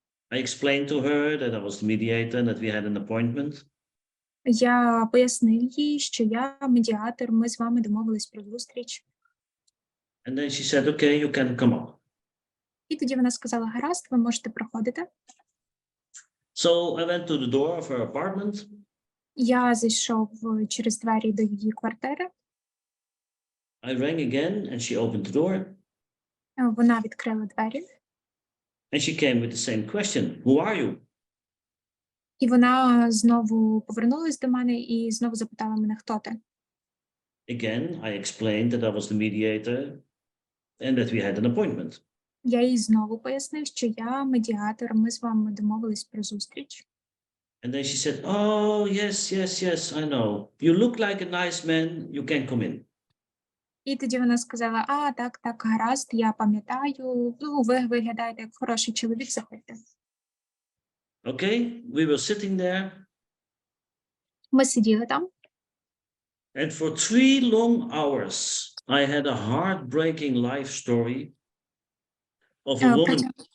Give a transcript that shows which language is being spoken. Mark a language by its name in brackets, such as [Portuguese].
[English] I explained to her that I was the mediator and that we had an appointment. [Ukrainian] Я пояснив їй, що я медіатор, ми з вами домовились про зустріч. [English] And then she said, okay, you can come up. [Ukrainian] І тоді вона сказала, гаразд, ви можете проходити. [English] So I went to the door of her apartment. [Ukrainian] Я зайшов через двері до її квартири. [English] I rang again and she opened the door. [Ukrainian] Вона відкрила двері. [English] And she came with the same question, who are you? [Ukrainian] І вона знову повернулась до мене і знову запитала мене, хто ти. [English] Again, I explained that I was the mediator and that we had an appointment. [Ukrainian] Я їй знову пояснив, що я медіатор, ми з вами домовились про зустріч. [English] And then she said, oh, yes, I know. You look like a nice man, you can come in. [Ukrainian] І тоді вона сказала, так, гаразд, я пам'ятаю, ви виглядаєте як хороший чоловік, заходьте. [English] Okay, we were sitting there. [Ukrainian] Ми сиділи там. [English] And for 3 long hours, I had a heartbreaking life story of a woman.